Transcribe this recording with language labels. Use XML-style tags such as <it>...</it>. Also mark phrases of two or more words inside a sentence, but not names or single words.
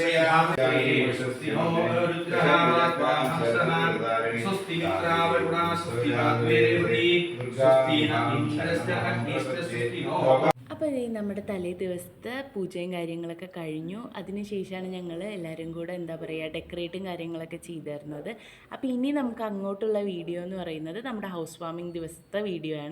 <sa>स्वस्ति मित्रावरुणा स्वस्ति वाग्देवती स्वस्ति इन्द्रस्य अग्निस्य स्वस्ति नो.</sa> <ml>അപ്പോൾ നമ്മുടെ തലേ ദിവസത്തെ പൂജയും കാര്യങ്ങളൊക്കെ കഴിഞ്ഞു. അതിനുശേഷമാണ് ഞങ്ങൾ എല്ലാവരും കൂടെ എന്താ പറയുക ഡെക്കറേറ്റും കാര്യങ്ങളൊക്കെ ചെയ്തിരുന്നത്. അപ്പോൾ ഇനി നമുക്ക് അങ്ങോട്ടുള്ള വീഡിയോ എന്ന് പറയുന്നത് നമ്മുടെ</ml> <en>house warming</en> <ml>ദിവസത്തെ വീഡിയോ ആണ്.</ml>